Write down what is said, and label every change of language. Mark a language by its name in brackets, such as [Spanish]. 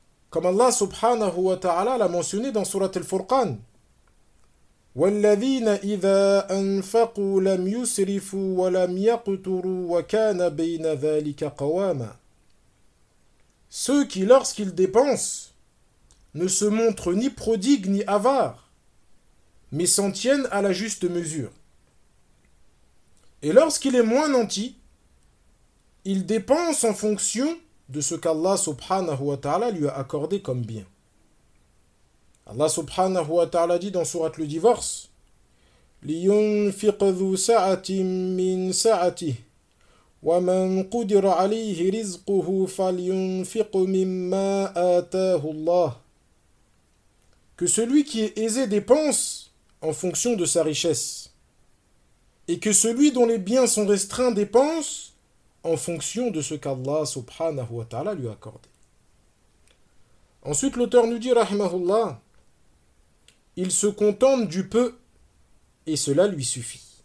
[French] Comme Allah subhanahu wa ta'ala l'a mentionné dans Sourate Al-Furqan, [Arabic] والذين إذا أنفقوا لم يسرفوا ولم يقتروا وكان بين ذلك قواما. [French] Ceux qui, lorsqu'ils dépensent, ne se montrent ni prodigues ni avares, mais s'en tiennent à la juste mesure. Et lorsqu'il est moins nanti, il dépense en fonction de ce qu'Allah subhanahu wa ta'ala lui a accordé comme bien. Allah subhanahu wa ta'ala dit dans sourate le divorce: [Arabic] لينفق ذو سعة من سعته ومن قدر عليه رزقه فلينفق مما آتاه الله. [French] Que celui qui est aisé dépense en fonction de sa richesse, et que celui dont les biens sont restreints dépense en fonction de ce qu'Allah subhanahu wa ta'ala lui a accordé. Ensuite l'auteur nous dit, rahmahullah, il se contente du peu, et cela lui suffit.